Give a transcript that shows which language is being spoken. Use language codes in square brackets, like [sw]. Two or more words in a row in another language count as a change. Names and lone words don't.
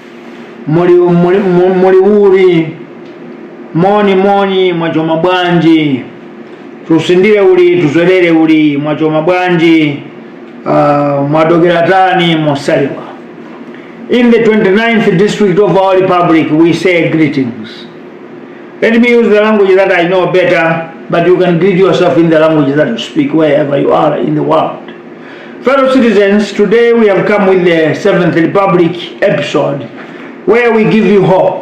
[tum] muli wuli moni mwachoma bwanji tusindire uli tuzwerere uli mwachoma bwanji mwadogera tani mosaliwa. [en] In the 29th district of our republic we say greetings. Let me use the language that I know better, but you can greet yourself in the language that you speak wherever you are in the world. Fellow citizens, today we have come with the 7th Republic episode where we give you hope.